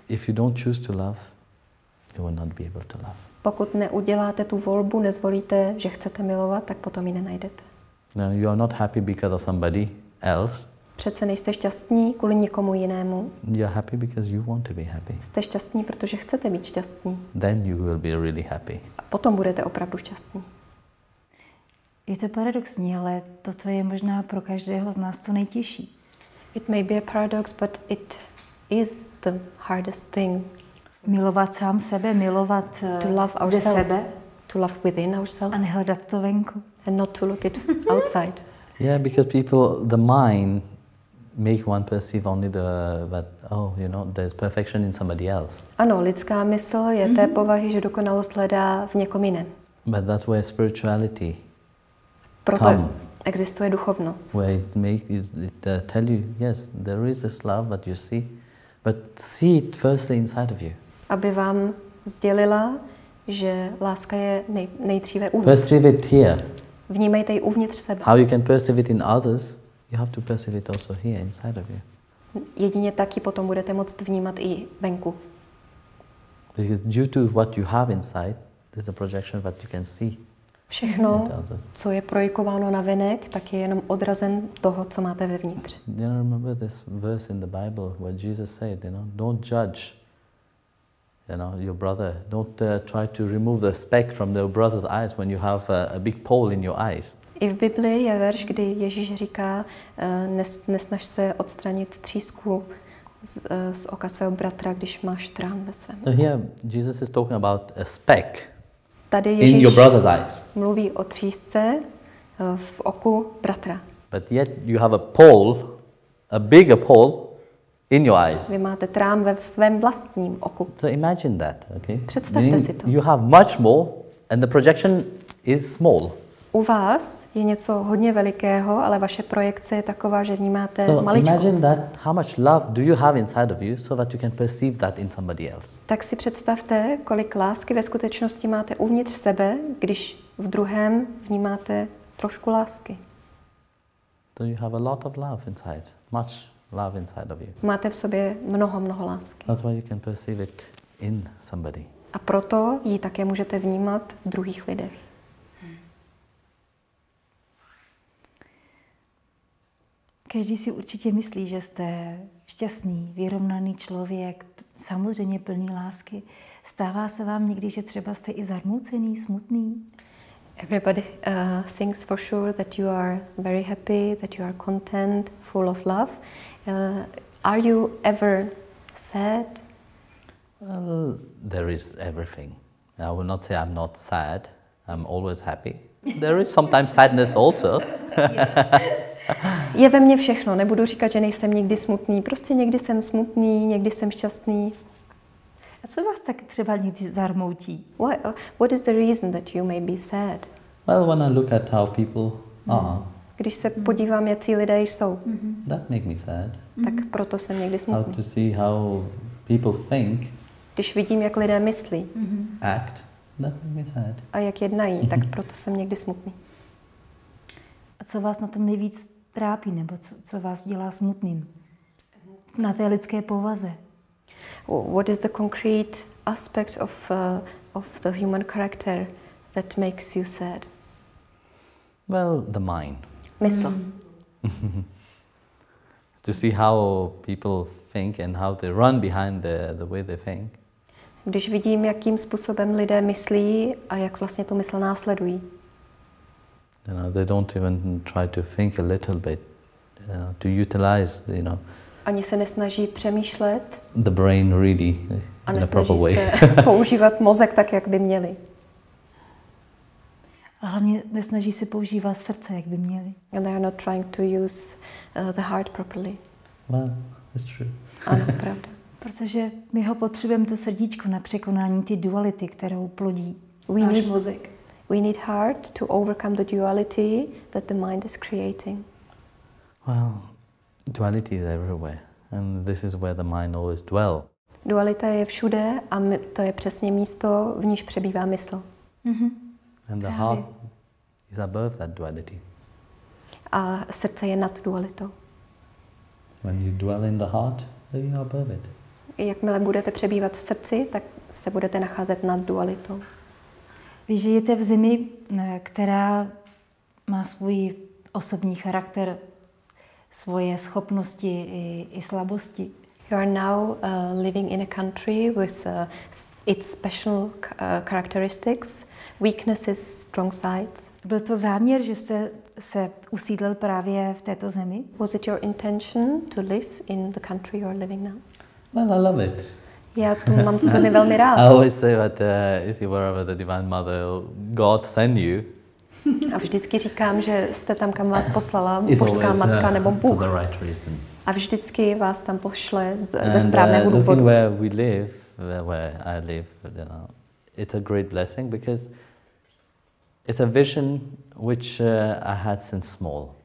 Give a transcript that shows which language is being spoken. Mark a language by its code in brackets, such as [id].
[en] If you don't choose to love, you will not be able to love. [cs] Pokud neuděláte tu volbu, nezvolíte, že chcete milovat, tak potom ji nenajdete. [en] No, you are not happy because of somebody else. [cs] Přece nejste šťastní kvůli někomu jinému. [en] You are happy because you want to be happy. [cs] Jste šťastní, protože chcete být šťastní. [en] Then you will be really happy. [cs] A potom budete opravdu šťastní. Je to paradoxní, ale toto je možná pro každého z nás to nejtěžší. [en] It may be a paradox, but it is the hardest thing. [cs] Milovat sám sebe, milovat ze sebe. [en] To love within ourselves. [cs] A nehledat to venku. [en] And not to look it outside. Yeah, because people, the mind, make one perceive only that there's perfection in somebody else. [cs] Ano, lidská mysl je té povahy, že dokonalost hledá v někom jiném. [en] But that's where spirituality [cs] proto existuje duchovnost. [en] Where it tell you, yes, there is this love that you see, but see it firstly inside of you. [cs] Aby vám sdělila, že láska je nejdříve uvnitř. [en] Perceive it here. [cs] Vnímejte ji uvnitř sebe. [en] How you can perceive it in others, you have to perceive it also here inside of you. [cs] Jedině tak ji potom budete moct vnímat i venku. [en] Because due to what you have inside, there's a projection that you can see. [cs] Všechno, co je projikováno na venek, tak je jenom odrazem toho, co máte vevnitř. [en] You know, remember this verse in the Bible where Jesus said, don't judge, your brother. Don't try to remove the speck from your brother's eyes when you have a big pole in your eyes. [cs] I v Bibli je verš, kdy Ježíš říká, nesnaž se odstranit třísku z oka svého bratra, když máš trám ve svém. [en] So here Jesus is talking about a speck. [cs] Tady Ježíš [en] in your brother's eyes. [cs] Mluví o třísce v oku bratra. [en] But yet you have a pole, a bigger pole in your eyes. [cs] Vy máte trám ve svém vlastním oku. [en] So imagine that, okay? [cs] Představte si to. [en] You have much more and the projection is small. [cs] U vás je něco hodně velikého, ale vaše projekce je taková, že vnímáte maličkost. [en] Imagine that, how much love do you have inside of you so that you can perceive that in somebody else. [cs] Tak si představte, kolik lásky ve skutečnosti máte uvnitř sebe, když v druhém vnímáte trošku lásky. [en] So you have a lot of love inside, much love inside of you. [cs] Máte v sobě mnoho lásky. [en] That's why you can perceive it in somebody. [cs] A proto ji také můžete vnímat v druhých lidech. Každý si určitě myslí, že jste šťastný, vyrovnaný člověk, samozřejmě plný lásky. Stává se vám někdy, že třeba jste i zarmoucený, smutný? [en] Everybody thinks for sure that you are very happy, that you are content, full of love. Are you ever sad? Well, there is everything. I will not say I'm not sad. I'm always happy. There is sometimes sadness also. [cs] Je ve mně všechno. Nebudu říkat, že nejsem nikdy smutný. Prostě někdy jsem smutný, někdy jsem šťastný. A co vás tak třeba někdy zarmoutí? [en] What is the reason that you may be sad? Well, when I look at how people are, [cs] když se podívám, jací lidé jsou, [en] that make me sad. [cs] Tak proto jsem někdy smutný. [en] How to see how people think, [cs] když vidím, jak lidé myslí, [en] act, that make me sad. [cs] A jak jednají, tak proto jsem někdy smutný. A co vás na tom nejvíc trápí, nebo co vás dělá smutným? Na té lidské povaze. [en] What is the concrete aspect of the human character that makes you sad? Well, the mind. [cs] Mysl. [en] To see how people think and how they run behind the way they think. [cs] Když vidím, jakým způsobem lidé myslí a jak vlastně tu mysl následují. [en] They don't even try to think a little bit, to utilize, [cs] Ani se nesnaží přemýšlet [en] the brain really [cs] a [en] in a proper [cs] nesnaží [en] way. [cs] se používat mozek tak, jak by měli. A hlavně nesnaží se používat srdce, jak by měli. [en] And they are not trying to use the heart properly. Well, it's true. [cs] Ano, pravda. Protože my ho potřebujeme, to srdíčko, na překonání ty duality, kterou plodí náš mozek. [en] We need heart to overcome the duality that the mind is creating. Well, duality is everywhere, and this is where the mind always dwells. [cs] Dualita je všude a to je přesně místo, v níž přebývá mysl. Mm-hmm. [en] And the heart is above that duality. [cs] A srdce je nad dualitou. [en] When you dwell in the heart, then you are above it. [cs] Jakmile budete přebývat v srdci, tak se budete nacházet nad dualitou. Vy žijete v zemi, která má svůj osobní charakter, svoje schopnosti i slabosti. [en] You are now living in a country with its special characteristics, weaknesses, strong sides. [cs] Byl to záměr, že jste se usídlil právě v této zemi? [en] Was it your intention to live in the country you are living now? Well, I love it. [cs] Já mám tu zemi velmi rád. [en] I always say that if you were the Divine Mother, God send you. [cs] A vždycky říkám, že jste tam, kam vás poslala božská matka nebo Bůh. A vždycky vás tam pošle ze správného důvodu. [en] Where we live, where I live, it's a great blessing because it's a vision which I had since small.